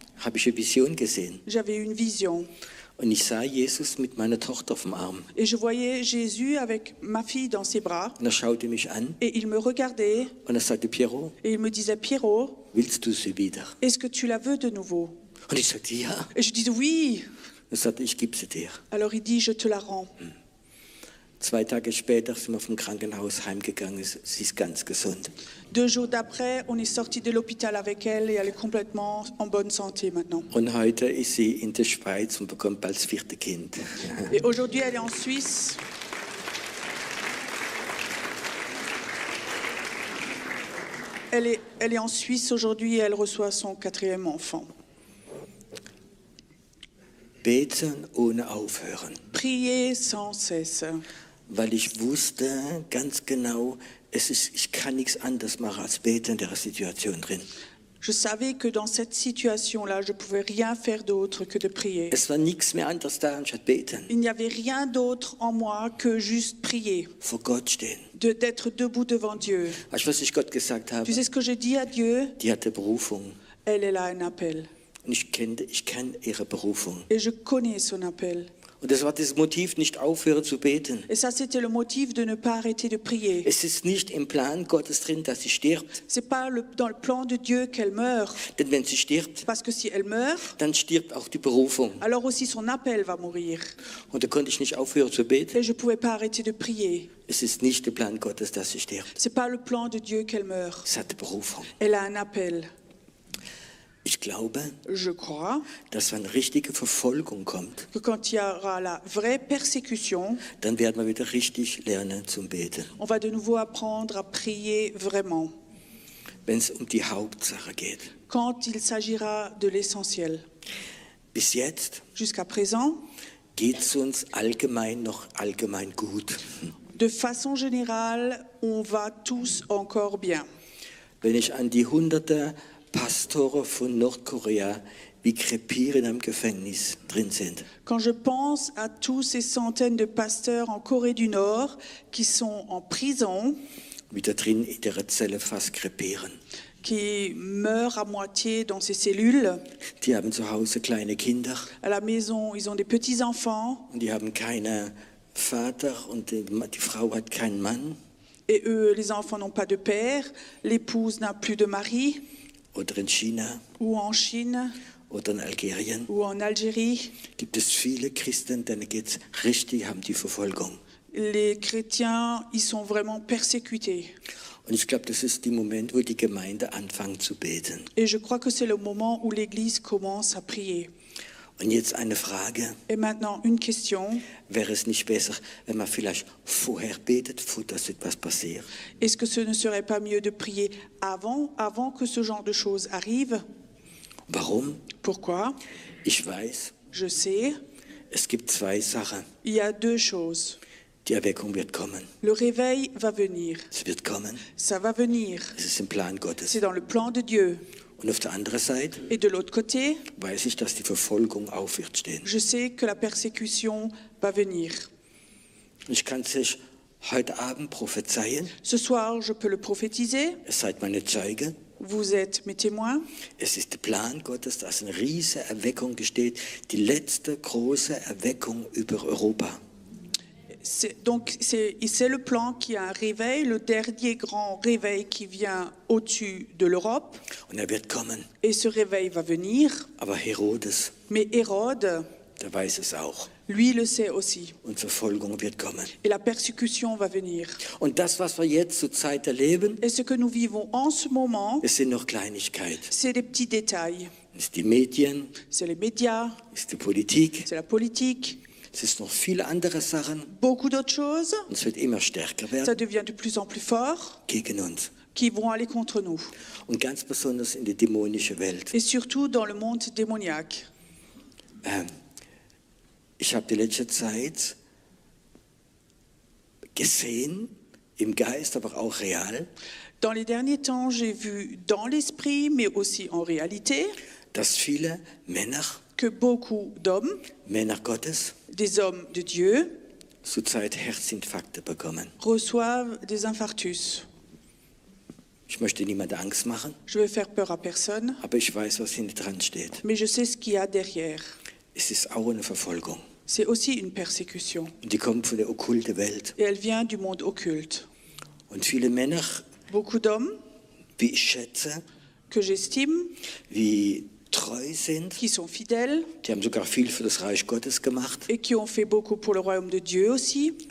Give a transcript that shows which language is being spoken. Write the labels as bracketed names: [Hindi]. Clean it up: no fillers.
[German] habe ich eine Vision gesehen. [French] j'avais une vision. [German] Und ich sah Jesus mit meiner Tochter auf dem Arm. [French] Et je voyais Jésus avec ma fille dans ses bras. [German] Und er schaute mich an [French] Et il me regardait [German] und er sagte, Piero, [French] et il me disait, Pierrot, [German] willst du sie wieder? [French] est-ce que tu la veux de nouveau? [German] Und ich sagte, ja. [French] Et je disais, oui. [German] Er sagte, ich gebe sie dir. [French] Alors il dit, je te la rends. [German] 2 Tage später sind wir vom Krankenhaus heimgegangen. Sie ist ganz gesund. [French] 2 jours d'après, on est sorti de l'hôpital avec elle et elle est complètement en bonne santé maintenant. [German] Und heute ist sie in der Schweiz und bekommt bald das 4. Kind. [French] Et aujourd'hui, elle est en Suisse. Elle est en Suisse aujourd'hui et elle reçoit son 4e enfant. [German] Beten ohne aufhören. [French] Prier sans cesse. [German] Weil ich wusste ganz genau, ich kann nichts anderes machen als beten in der Situation drin. [French] Je savais que dans cette situation-là, je ne pouvais rien faire d'autre que de prier. [German] Es war nichts mehr anderes da anstatt beten. [French] Il n'y avait rien d'autre en moi que juste prier, [German] Vor Gott stehen. [French] d'être debout devant Dieu. [German] Weißt du, was ich Gott gesagt habe? [French] Tu sais ce que j'ai dit à Dieu? [German] Die hatte Berufung. [French] Elle a un appel. [German] Und ich kenne ihre Berufung. [French] Et je connais son appel. [German] Und das war das Motiv, nicht aufhören zu beten. [French] Et ça, c'était le motif de ne pas arrêter de prier. [German] Es ist nicht im Plan Gottes drin, dass sie stirbt. [French] C'est pas dans le plan de Dieu qu'elle meurt. [German] Denn wenn sie stirbt, [French] Parce que si elle meurt, [German] dann stirbt auch die Berufung. [French] alors aussi son appel va mourir. [German] Und da konnte ich nicht aufhören zu beten. [French] Et je ne pouvais pas arrêter de prier. [German] Es ist nicht der Plan Gottes, dass sie stirbt. [French] C'est pas le plan de Dieu qu'elle meurt. [German] Es hat Berufung. [French] Elle a un appel. [German] Ich glaube, [French] Je crois [German] dass wenn richtige Verfolgung kommt, [French] que quand il y aura la vraie persécution, [German] dann werden wir wieder richtig lernen zum Beten. [French] on va de nouveau apprendre à prier vraiment. [German] Wenn es um die Hauptsache geht. [French] Quand il s'agira de l'essentiel. [German] Bis jetzt [French] Jusqu'à présent, [German] geht es uns allgemein noch allgemein gut. [French] de façon générale, on va tous encore bien. [German] Wenn ich an die hunderte Pastoren von Nordkorea wie krepieren am Gefängnis drin sind. [French] Quand je pense à tous ces centaines de pasteurs en Corée du Nord qui sont en prison, [German] Wie da drin in der Zelle fast krepieren. [French] qui meurt à moitié dans ses cellules. [German] Die haben zu Hause kleine Kinder [French] À la maison, ils ont des petits-enfants [German] und die haben keinen Vater und die Frau hat keinen Mann. [French] et eux, les enfants n'ont pas de père, l'épouse n'a plus de mari, [German] Oder in China [French] ou en Chine, [German] oder in Algerien [French] ou en Algérie. [German] gibt es viele Christen, denen geht's richtig, haben die Verfolgung. [French] Les chrétiens, ils sont vraiment persécutés. [German] Und ich glaube, das ist der Moment, wo die Gemeinde anfängt zu beten. [French] Et je crois que c'est le moment où l'Église commence à prier. [German] Und jetzt eine Frage. [French] Et maintenant, une question. [German] Wäre es nicht besser, wenn man vielleicht vorher betet, bevor das etwas passiert? [French] Est-ce que ce ne serait pas mieux de prier avant que ce genre de choses arrive? [German] Warum? [French] Pourquoi? [German] Ich weiß, [French] Je sais, [German] es gibt zwei Sachen. [French] il y a deux choses. [German] Die Erweckung wird kommen. [French] Le réveil va venir. [German] Es wird kommen. [French] Ça va venir. [German] Es ist im Plan Gottes. [French] C'est dans le plan de Dieu. [German] Und auf der anderen Seite [French] Et de l'autre côté, [German] weiß ich, dass die Verfolgung auf wird stehen. [French] je sais que la persécution va venir. [German] Ich kann es euch heute Abend prophezeien. [French] Ce soir, je peux le prophétiser. [German] Ihr seid meine Zeuge. [French] Vous êtes mes témoins. [German] Es ist der Plan Gottes, dass eine riesige Erweckung steht. Die letzte große Erweckung über Europa. [French] C'est le plan qui a un réveil, le dernier grand réveil qui vient au-dessus de l'Europe. [German] Und er wird kommen. [French] Et ce réveil va venir. [German] Aber Herodes, [French] Mais Hérode, [German] der weiß es auch. [French] lui, le sait aussi. [German] Und Verfolgung wird kommen. [French] Et la persécution va venir. [German] Und das, was wir jetzt zur Zeit erleben, [French] Et ce que nous vivons en ce moment, [German] es sind noch Kleinigkeiten. [French] c'est des petits détails. [German] Es sind die Medien, [French] C'est les médias, [German] es ist die Politik, [French] c'est la politique, [German] es ist noch viele andere Sachen. [French] beaucoup d'autres choses. [German] Und es wird immer stärker [French] Ça [German] werden [French] devient de plus en plus fort, [German] gegen uns. [French] qui vont aller contre nous. [German] Und ganz besonders in die dämonische Welt. [French] Et surtout dans le monde démoniaque. [German] Ich habe die letzte Zeit gesehen, im Geist, aber auch real, [French] Dans les derniers temps, j'ai vu dans l'esprit, mais aussi en réalité, [German] dass viele Männer, [French] que beaucoup d'hommes, [German] Männer Gottes, [French] des hommes de Dieu, [German] zurzeit Herzinfarkte bekommen. [French] reçoivent des infarctus. [German] Ich möchte niemandem Angst machen, [French] Je vais faire peur à personne, [German] aber ich weiß, was hinten dran steht. [French] mais je sais ce qu'il y a derrière. [German] Es ist auch eine Verfolgung. [French] C'est aussi une persécution. [German] Und die kommt von der okkulten Welt. [French] Et elle vient du monde occulte. [German] Und viele Männer, [French] Beaucoup d'hommes [German] wie ich schätze, [French] que j'estime, [German] wie treu sind, [French] qui sont fidèles [German] die haben sogar viel für das Reich Gottes gemacht, [French] et qui ont fait beaucoup pour le royaume de Dieu aussi,